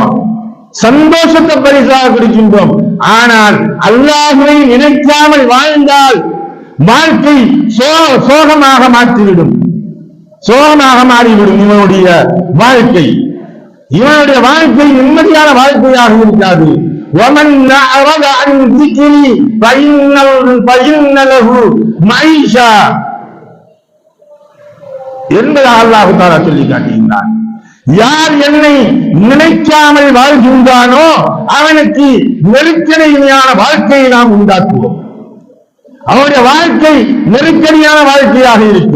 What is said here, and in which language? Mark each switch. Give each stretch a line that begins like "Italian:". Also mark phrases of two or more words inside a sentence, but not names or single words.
Tamil: சந்தோஷத்தை பரிசாக கொடுக்கின்றோம். ஆனால் அல்லாஹ்வை நினைக்காமல் வாழ்ந்தால் வாழ்க்கை சோகமாக மாற்றிவிடும், சோகமாக மாறிவிடும். இவனுடைய வாழ்க்கை நிம்மதியான வாழ்க்கையாக இருக்காது.
Arabic: وَمَنْ أَعْرَضَ عَنْ ذِكْرِي فَإِنَّ لَهُ مَعِيشَةً
Tamil: என்பதை அல்லாஹ் தஆலா சொல்லி காட்டுகின்றான். யார் என்னை நினைக்காமல் வாழ்கின்றானோ அவனுக்கு நெருக்கடியான வாழ்க்கையை நாம் உண்டாக்குவோம். அவருடைய வாழ்க்கை நெருக்கடியான வாழ்க்கையாக இருக்கும்.